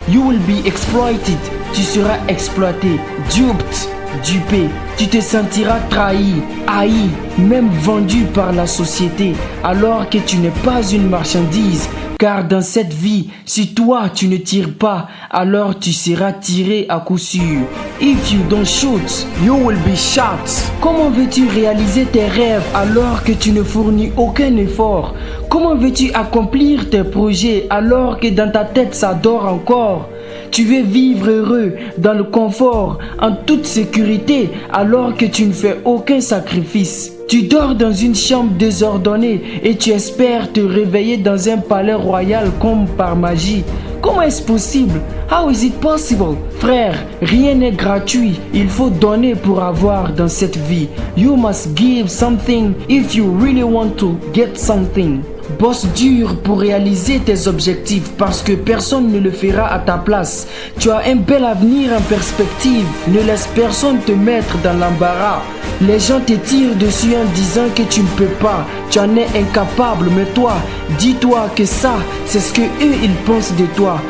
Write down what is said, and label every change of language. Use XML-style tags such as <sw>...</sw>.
<en>You will be exploited.</en> <fr>Tu seras exploité, dupé. Tu te sentiras trahi, haï, même vendu par la société, alors que tu n'es pas une marchandise. Car dans cette vie, si toi tu ne tires pas, alors tu seras tiré à coup sûr.</fr> <en>If you don't shoot, you will be shot.</en> <fr>Comment veux-tu réaliser tes rêves alors que tu ne fournis aucun effort? Comment veux-tu accomplir tes projets alors que dans ta tête ça dort encore? Tu veux vivre heureux, dans le confort, en toute sécurité, alors que tu ne fais aucun sacrifice. Tu dors dans une chambre désordonnée et tu espères te réveiller dans un palais royal comme par magie. Comment est-ce possible?</fr> <en>How is it possible?</en> <fr>Frère, rien n'est gratuit. Il faut donner pour avoir dans cette vie.</fr> <en>You must give something if you really want to get something.</en> <fr>Bosse dur pour réaliser tes objectifs parce que personne ne le fera à ta place. Tu as un bel avenir en perspective. Ne laisse personne te mettre dans l'embarras. Les gens te tirent dessus en disant que tu ne peux pas. Tu en es incapable, mais toi, dis-toi que ça, c'est ce que eux ils pensent de toi.</fr>